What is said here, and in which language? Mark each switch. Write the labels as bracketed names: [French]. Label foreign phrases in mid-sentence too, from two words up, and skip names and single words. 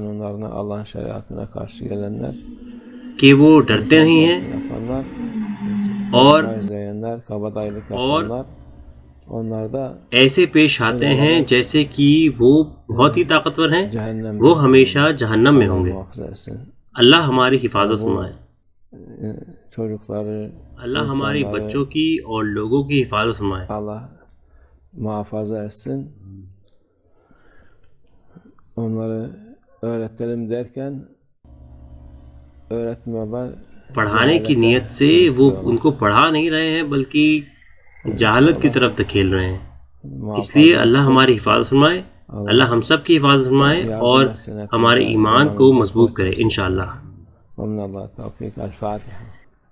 [Urdu] کہ وہ ڈرتے نہیں ہیں اور ایسے پیش آتے ہیں جیسے کہ وہ بہت ہی طاقتور ہیں، وہ ہمیشہ جہنم میں ہوں گے. اللہ ہماری حفاظت فرمائے. اللہ hamaरी بچوں کی اور لوگوں کی حفاظت فرمائے. [Turkish] Allah muhafaza etsin. Onları öğretelim derken öğretmiyorlar. [Urdu] پڑھانے کی نیت سے وہ ان کو پڑھا نہیں رہے ہیں بلکہ جہالت کی طرف دھکیل رہے ہیں. اس لیے اللہ ہماری حفاظت فرمائے. اللہ ہم سب کی حفاظت فرمائے اور ہمارے ایمان کو مضبوط کرے انشاءاللہ. [Arabic] ومن اللہ توفیق. الفاتحہ.